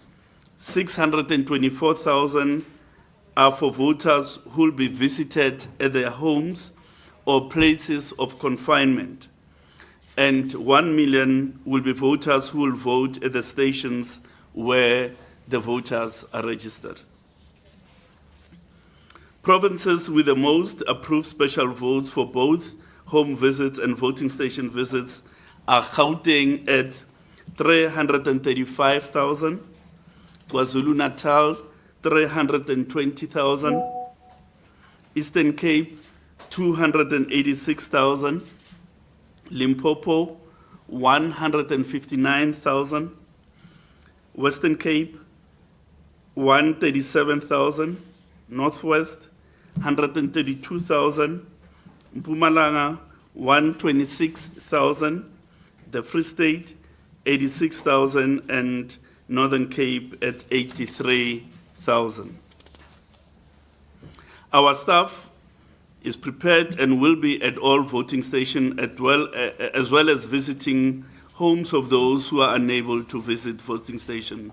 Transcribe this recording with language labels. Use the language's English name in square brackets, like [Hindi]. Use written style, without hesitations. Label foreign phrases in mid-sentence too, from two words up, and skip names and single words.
[English] 624,000 are for voters who will be visited at their homes or places of confinement, and 1 million will be voters who will vote at the stations where the voters are registered. Provinces with the most approved special votes for both home visits and voting station visits are Gauteng at 335,000, KwaZulu-Natal 320,000, Eastern Cape 286,000, Limpopo 159,000, Western Cape 137,000, Northwest 132,000, Mpumalanga 126,000, the Free State 86,000, and Northern Cape at 83,000. Our staff is prepared and will be at all voting stations as well as visiting homes of those who are unable to visit voting stations.